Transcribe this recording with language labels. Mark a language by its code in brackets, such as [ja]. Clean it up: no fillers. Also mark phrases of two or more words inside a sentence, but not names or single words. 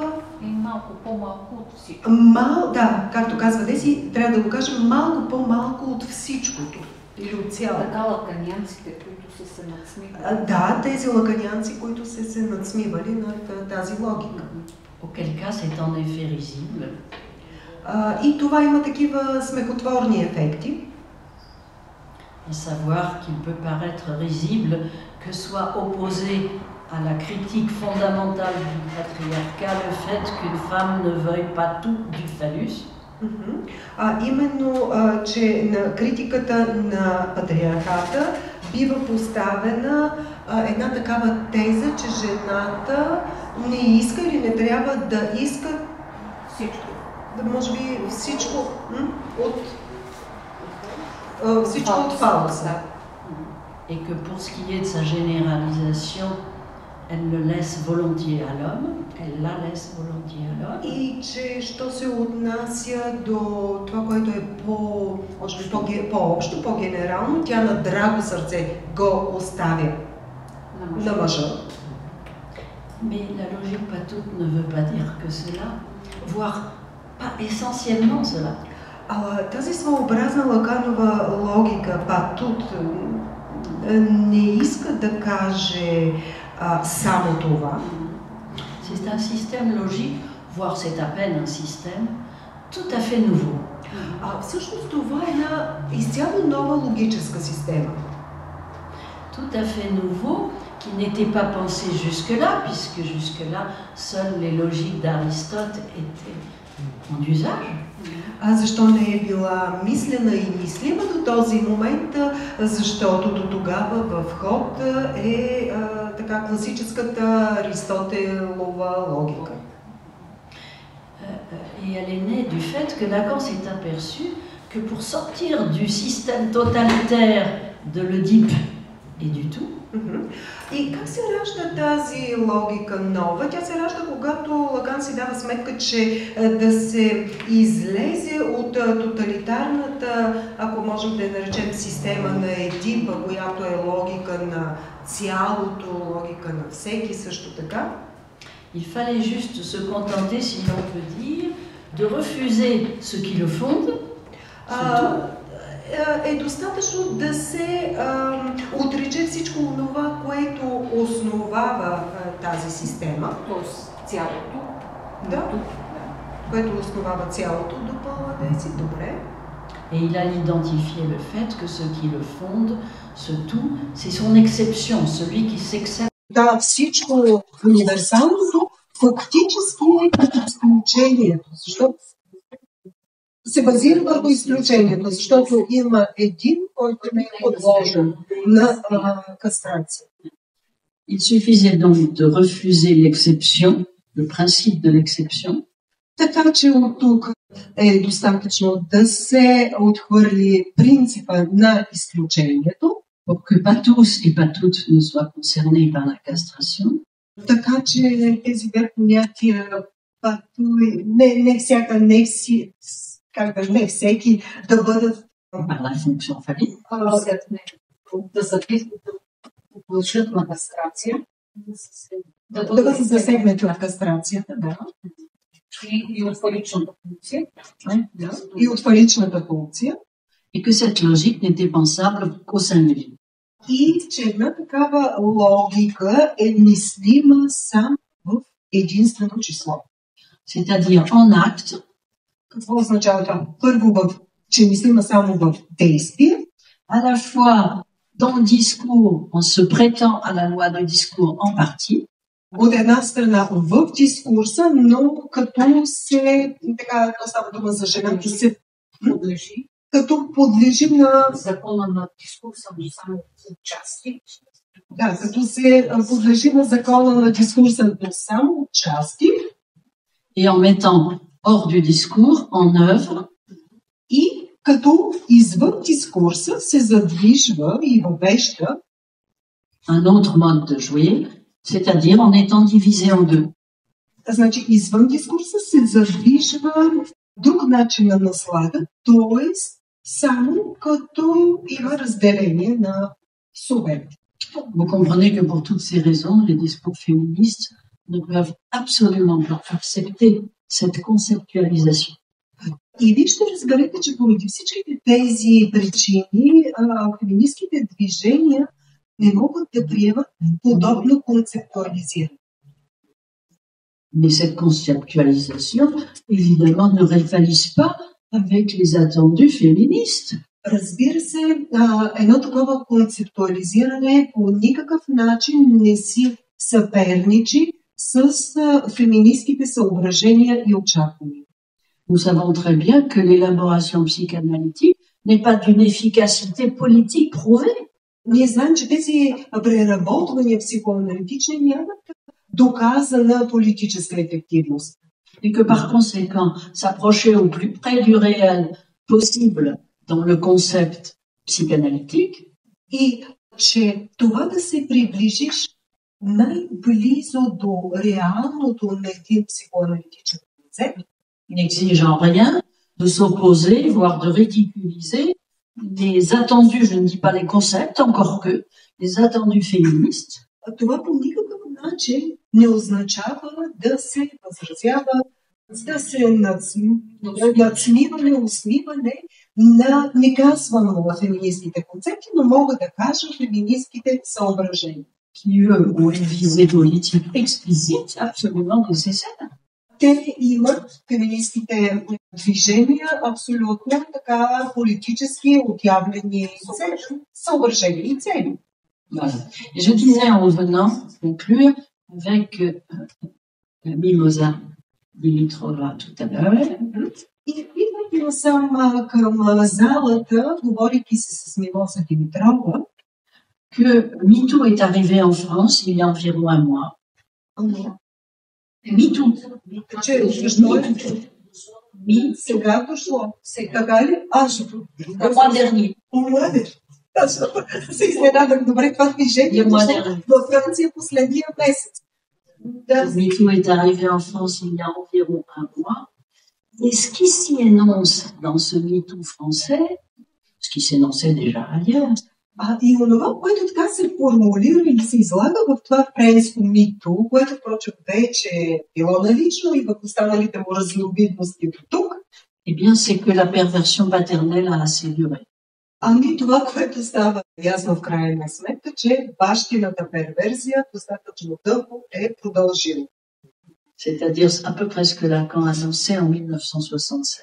[bg] малко по-малко от всичко. Да, както казва Деси, трябва да го кажем малко по-малко от всичкото. Или от цялото. Така лаканианците, които са се надсмивали. Да, тези лаканианци, които са се надсмивали над тази логика. [fr] Auquel cas c'est en effet risible. [bg] И това има такива смехотворни ефекти. [fr] À savoir qu'il peut paraître risible que soit opposé à la critique fondamentale du patriarcat le fait qu'une femme ne veuille pas tout du phallus. [bg] Именно, че на критиката на патриархата бива поставена една такава теза, че жената не иска или не трябва да иска всичко. Да, може би всичко от фалоса. [fr] Et que pour ce qui est de sa généralisation, elle le laisse volontiers à l'homme, elle la laisse volontiers à l'homme. [bg] И че, що се отнася до това, което е по-общо, по-генерално, тя на драго сърце го оставя на мъжа. [fr] Mais la logique patoute ne veut pas dire que cela, voire pas essentiellement cela. [bg] Тази своеобразна Лаканова логика, патут, не иска да каже само това. [fr] C'est un système logique, voire c'est à peine un système, tout à fait nouveau. [bg] Всъщност това е една изцяло нова логическа система. [fr] Tout à fait nouveau, qui n'était pas pensé jusque-là, puisque jusque-là, seules les logiques d'Aristote étaient en usage. [bg] Защо не е била мислена и мислима до този момент? Защото до тогава в ход е така класическата Аристотелова логика. [fr] Et elle est née du fait que Lacan s'est aperçu que pour sortir du système totalitaire de l'Oedipe et du tout, [bg] И как се ражда тази логика нова? Тя се ражда, когато Лаган си дава сметка, че да се излезе от тоталитарната, ако можем да я наречем система на Едипа, която е логика на цялото, логика на всеки също така. [fr] Il fallait juste se contenter, si l'on peut dire, de refuser ce qui le fonde, [bg] е достатъчно да се отрече всичко това, което основава тази система. Тоест цялото. Да, което основава цялото до пълна десет. Добре. [fr] Et il a identifié le fait que ce qui le fonde, ce tout, c'est son exception, celui qui s'excepte. [bg] Да, всичко универсалното фактически е изключението, защото се базира върху изключението, защото има един, който не е подложен на кастрация. [fr] Il suffisait donc de refuser l'exception, le principe de l'exception. [bg] Така че от тук е достатъчно да се отхвърли принципа на изключението, [fr] pour que pas tous et pas toutes ne soient concernés par la castration. [bg] Така че тези две понятия, не всеки да бъдат [fr] par la fonction phallique. [bg] Да подлежат на кастрация, да бъдат засегнати от кастрацията, да. И от фаличната функция. И от фаличната функция. [fr] Et que cette logique n'était pensable qu'au singulier. [bg] И че една такава логика е мислима само в единствено число. [fr] C'est-à-dire en acte. [bg] Какво означава това? Първо, че мислима само в действие. [fr] À la fois dans le discours, en se prêtant à la loi du discours en partie. [bg] От една страна в дискурса, но като се, така става дума за жената, се подлежи, като подлежи на закона на дискурса, но само части. Да, като се подлежи на закона на дискурса, но само части. [fr] Et en mettant hors du discours, en œuvre. [bg] И като извън дискурса се задвижва и въвежда [fr] un autre mode de jouer, c'est-à-dire en étant divisé en deux. [bg] Значи извън дискурса се задвижва друг начин на наслада, т.е. само като има разделение на субекти. [fr] Vous comprenez que pour toutes ces raisons, les discours féministes ne peuvent absolument pas accepter cette conceptualisation. [bg] И вие ще разберете, че поради всичките тези причини феминистките движения не могат да приемат подобно концептуализиране. [fr] Mais cette conceptualisation, évidemment, ne rivalise pas avec les attendus féministes. [bg] Разбира се, едно такова концептуализиране по никакъв начин не си съперничи с феминистките съображения и очаквания. [fr] Nous savons très bien que l'élaboration psychanalytique n'est pas d'une efficacité politique prouvée. [bg] Ние знаем, че тези преработвания психоаналитични нямат доказана политическа ефективност. [fr] Et que par conséquent, s'approcher au plus près du réel possible dans le concept psychanalytique, [bg] и че това да се приближиш най-близо до реалното на един психоаналитичен концепт, [fr] n'exigeant rien de s'opposer, voire de ridiculiser les attendus, je ne dis pas les concepts, encore que les attendus féministes. [bg] Това по никакъв начин не означава да се възразява, да се надсмиване, усмиване на неказвано на феминистските концепти, но мога да кажа феминистските съображения. [fr] Qui, eux, ont une visée politique explicite, absolument nécessaire. [bg] Те имат феминистските движения абсолютно така политически отявлени съображения и цели. [fr] Voilà. Et je disais en revenant conclure avec Mimosa Dimitrova tout à l'heure. [bg] И идвайки насам към залата, говорейки се с Мимоза Димитрова, [fr] que MeToo est arrivé en France il y a environ un mois. MeToo. [bg] Сега дошло. Сега ли? [fr] Le mois dernier. [bg] Се изненадах. Добре, това движение във Франция последния месец. [fr] MeToo est arrivé en France il y a environ un mois. Et ce qui s'y énonce dans ce MeToo français, ce qui s'énonçait déjà ailleurs, [bg] и онова, което така се формулира и се излага в това френско мито, което впрочем вече е било налично и в останалите му разновидности до тук, [fr] eh bien, c'est que la perversion paternelle a assez duré. [bg] Ами това, което става ясно в крайна сметка, че бащината перверзия достатъчно дълго е продължила. [fr] C'est-à-dire à peu près ce que Lacan a annoncé en 1967.